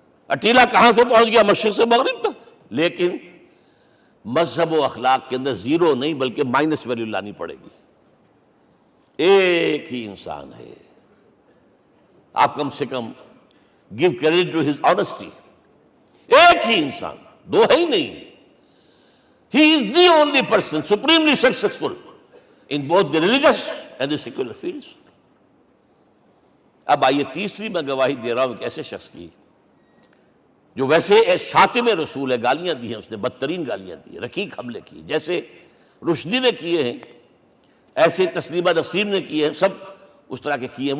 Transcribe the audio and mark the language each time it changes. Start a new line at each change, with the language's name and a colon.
Urdu: اٹیلا کہاں سے پہنچ گیا؟ مشرق سے مغرب تک. لیکن مذہب و اخلاق کے اندر زیرو نہیں بلکہ مائنس ویلیو لانی پڑے گی. ایک ہی انسان ہے. آپ کم سے کم
English: Give credit to his honesty.
Urdu: ایک ہی انسان، دو ہے ہی نہیں.
English: He is the only person supremely successful in both the religious and the secular fields.
Urdu: اب آئیے تیسری میں گواہی دے رہا ہوں ایک ایسے شخص کی جو ویسے شاتم رسول ہے، گالیاں دی ہیں اس نے، بدترین گالیاں دی ہیں، رقیق حملے کی، جیسے رشدی نے کیے ہیں ایسے تسلیمہ نسرین نے کیے ہیں، سب اس طرح کے کیے ہیں.